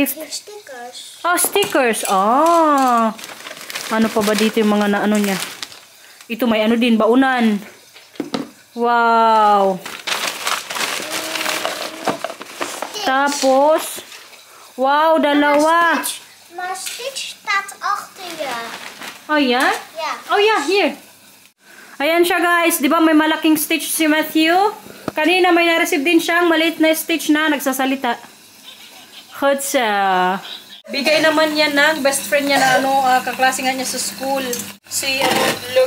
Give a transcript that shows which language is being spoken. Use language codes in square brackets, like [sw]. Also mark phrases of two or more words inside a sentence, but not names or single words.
[tl] Stickers. Oh, stickers. Oh. Ano pa ba dito yung mga ano niya? Ito may ano din, baunan. Wow. Tapos, wow, dalawa. [nl] Maar Stitch staat achter je. [en] Oh, yeah? [nl] Ja. [en] Oh, yeah, here. [tl] Ayan siya, guys. Di ba may malaking Stitch si Matthew? Kanina may na-receive din siyang maliit na Stitch na nagsasalita. Hotsa. Bigay naman yan ng best friend niya na kaklase nga niya sa school. Si, look.